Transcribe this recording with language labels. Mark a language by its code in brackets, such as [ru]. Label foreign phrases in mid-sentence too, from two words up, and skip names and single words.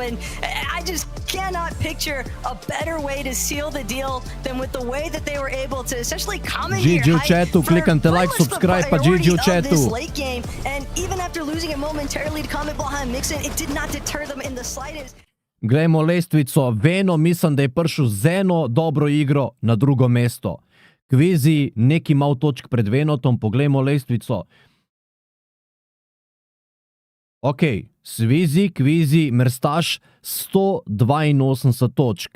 [en] And I just cannot picture a better way to seal the deal than with the way that they were able to essentially commandeer [sl] GG u [en] height [sl] chatu, [en] for [sl] kliknite like, [en] pretty much the [sl] subscribe, pa [en] priority [sl] GG u [en] of [sl] chatu. [en] this late game. And even after losing it momentarily to Comet behind Mixon, it did not deter them in the slightest. [sl] Glejmo lestvico. Veno, mislim, da je prišel z eno dobro igro na drugo mesto. Kvizi, neki mal točk pred Venotom, poglejmo lestvico. Ok, Svizi, Kvizi, Merstaš, 182 točk.